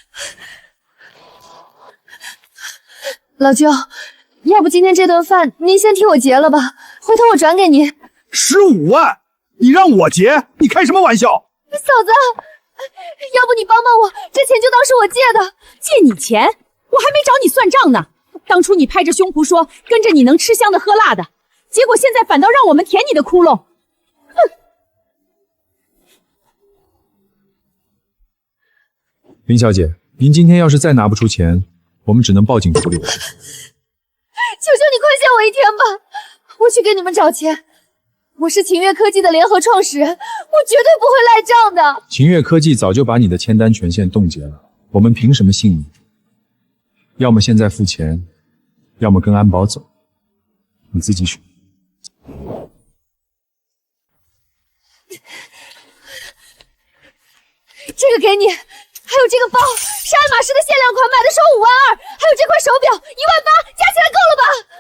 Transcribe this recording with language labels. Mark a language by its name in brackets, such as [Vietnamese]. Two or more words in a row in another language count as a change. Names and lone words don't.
[Chinese] 老舅，要不今天這頓飯您先替我結了吧，回頭我轉給您。 15萬，你讓我結？你開什麼玩笑？嫂子，要不你幫幫我，這錢就當是我借的。借你錢？ 我還沒找你算賬呢。當初你拍着胸脯說跟着你能吃香的喝辣的， 結果現在反倒讓我們填你的窟窿。哼！林小姐，您今天要是再拿不出钱，我们只能報警處理了。求求你快限我一天吧，我去给你们找钱。我是秦越科技的联合创始人，我绝对不会赖账的。秦越科技早就把你的签单权限冻结了，我们凭什么信你？要麼現在付錢，要麼跟安保走，你自己選。這個給你，還有這個包是愛馬仕的限量款，買的時候52000，還有這塊手錶18000，加起來夠了吧？